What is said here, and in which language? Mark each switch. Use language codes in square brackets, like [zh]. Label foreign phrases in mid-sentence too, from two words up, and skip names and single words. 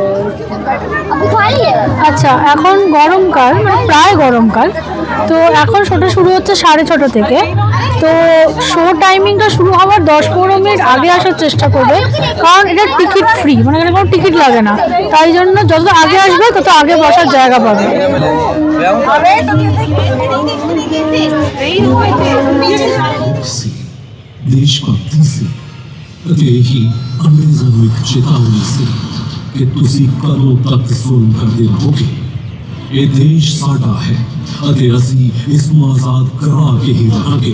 [bn] আচ্ছা, এখন গরমকাল, মানে প্রায় গরমকাল, তো এখন শোটা শুরু হচ্ছে 6:30 থেকে। তো [en] show timing [bn] শুরু হওয়ার 10-15 মিনিট আগে আসার চেষ্টা করবে, কারণ এটা [en] ticket free, [bn] মানে এখানে কোনো টিকিট লাগে না। তাই জন্য যত আগে আসবে তত আগে বসার জায়গা পাবে। [hi] देशभक्ति से [pa] ਅਤੇ ਇਹੀ ਅੰਗਰੇਜ਼ਾਂ ਨੂੰ ਇੱਕ ਚੇਤਾਵਨੀ ਸੀ ਕਿ ਤੁਸੀਂ ਕਦੋਂ ਤੱਕ ਜ਼ੁਲਮ ਕਰਦੇ ਰਹੋਗੇ। ਇਹ ਦੇਸ਼ ਸਾਡਾ ਹੈ ਅਤੇ ਅਸੀਂ ਇਸ ਨੂੰ ਆਜ਼ਾਦ ਕਰਾ ਕੇ ਹੀ ਰਹਾਂਗੇ।